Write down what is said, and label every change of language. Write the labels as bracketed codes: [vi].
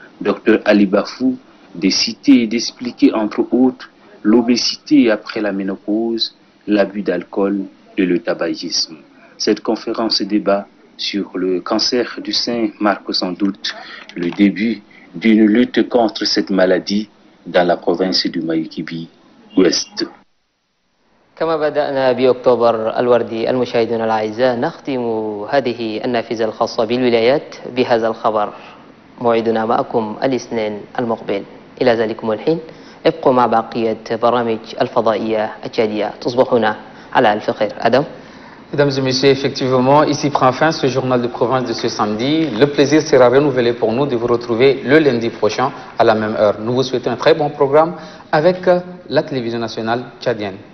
[fr] Dr Ali Bafou de citer et d'expliquer entre autres l'obésité après la ménopause, l'abus d'alcool et le tabagisme. Cette conférence débat sur le cancer du sein marque sans doute le début d'une lutte contre cette maladie dans la province du Mayo-Kébi-Ouest. [ar] كما بدأنا بأكتوبر الوردي المشاهدون الأعزاء نختم هذه النافذة الخاصة بالولايات بهذا الخبر. موعدنا معكم الاثنين المقبل. إلى ذلكم الحين ابقوا مع بقية برامج الفضائية التشادية. تصبحون على ألف خير. أدم. [fr] Mesdames et messieurs, effectivement, ici prend fin ce journal de province de ce samedi. Le plaisir sera renouvelé pour nous de vous retrouver le lundi prochain à la même heure. Nous vous souhaitons un très bon programme avec la télévision nationale tchadienne.